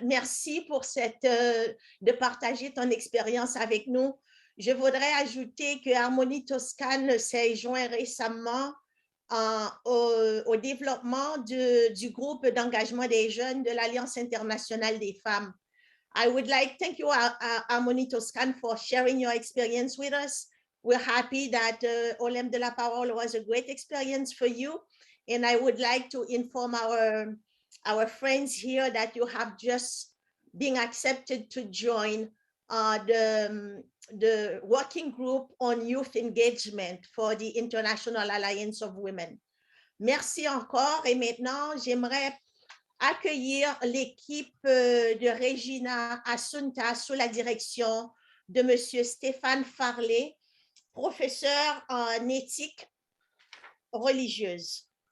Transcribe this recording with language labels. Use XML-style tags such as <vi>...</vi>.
<fr>Merci pour de partager ton expérience avec nous. Je voudrais ajouter que Harmonie Toscane s'est joint récemment au développement du groupe d'engagement des jeunes de l'Alliance internationale des femmes.</fr> <en>I would like to thank you, Harmonie Toscane, for sharing your experience with us. We're happy that Olympe de la Parole was a great experience for you. And I would like to inform our friends here that you have just been accepted to join the working group on youth engagement for the International Alliance of Women.</en> <fr>Merci encore. Et maintenant, j'aimerais accueillir l'équipe de Regina Assunta sous la direction de Monsieur Stéphane Farley, professeur en éthique religieuse.</fr>